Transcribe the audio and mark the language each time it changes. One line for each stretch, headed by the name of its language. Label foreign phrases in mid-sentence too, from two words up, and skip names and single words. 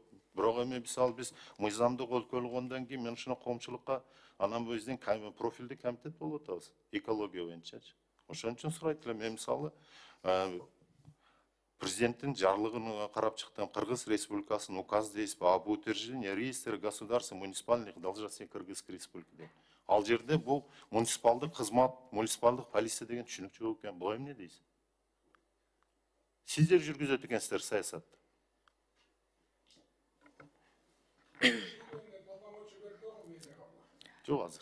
Kyrgyz: Бирок эми мисалы биз мыйзамдык өлкөлгөндөн кийин мен ушуну коомчулукка анан биздин профилдик комитет болуп атабыз. Экология боюнчачы. Ошон үчүн сурайт элем, мен мисалы президенттин жарлыгын карап чыктым. Кыргыз Республикасынын указ дейсизби,
Russian: об утверждении реестра государств муниципальных должностей Кыргызской Республики.
Kyrgyz: Ал жерде бул муниципалдык кызмат, муниципалдык полиция деген түшүнүк жок экен. Бул эмне дейсиз? Сиздер жүргүзөт экенсиздер саясатты. Жок азыр.